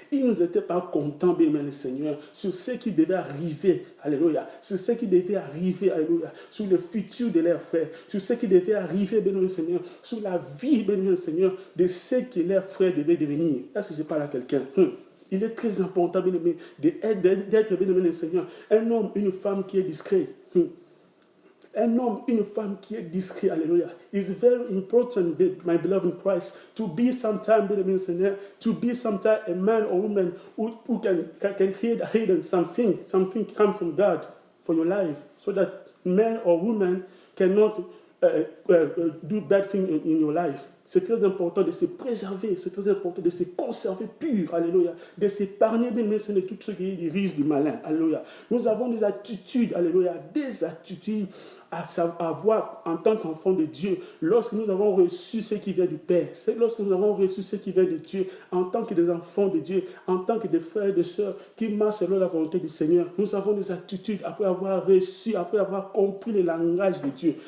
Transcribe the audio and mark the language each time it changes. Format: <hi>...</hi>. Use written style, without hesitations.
<fr>Ils n'étaient pas contents, bien-aimé Seigneur, sur ce qui devait arriver, alléluia, sur ce qui devait arriver, alléluia, sur le futur de leurs frères, sur ce qui devait arriver, bien-aimé Seigneur, sur la vie, bien-aimé Seigneur, de ce que leurs frères devaient devenir. Là, si je parle à quelqu'un, il est très important, bien-aimé, d'être, bien-aimé le Seigneur, un homme, une femme qui est discret. Un homme, une femme qui est discret, alléluia.</fr> <en>It's very important, my beloved in Christ, to be sometime,</en> <fr>bien-aimé Seigneur,</fr> <en>to be sometime a man or woman who can hear something come from God for your life, so that man or woman cannot do bad thing in your life.</en> <fr>C'est très important de se préserver, c'est très important de se conserver pur, alléluia, de s'épargner de tout ce qui est des risques du malin, alléluia. Nous avons des attitudes, alléluia, des attitudes à avoir en tant qu'enfant de Dieu, lorsque nous avons reçu ce qui vient du Père, c'est lorsque nous avons reçu ce qui vient de Dieu, en tant que des enfants de Dieu, en tant que des frères et des sœurs qui marchent selon la volonté du Seigneur, nous avons des attitudes après avoir reçu, après avoir compris le langage de Dieu.</fr>